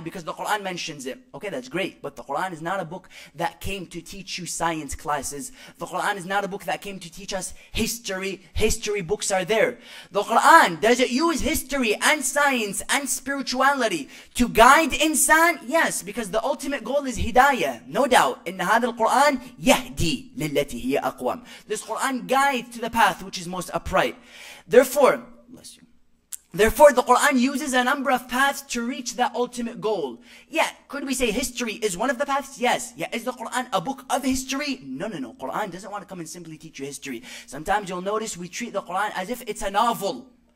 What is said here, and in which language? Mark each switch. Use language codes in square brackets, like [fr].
[en] Because the Quran mentions it. Okay, that's great. But the Quran is not a book that came to teach you science classes. The Quran is not a book that came to teach us history. History books are there. The Quran, does it use history and science and spirituality to guide insan? Yes, because the ultimate goal is hidayah, no doubt. [ar] In هذا القرآن يهدي للتي هي أقوم. [en] This Quran guides to the path which is most upright. Therefore, the Quran uses a number of paths to reach that ultimate goal. Yeah, could we say history is one of the paths? Yes. Yeah, is the Quran a book of history? No. Quran doesn't want to come and simply teach you history. Sometimes you'll notice we treat the Quran as if it's a novel.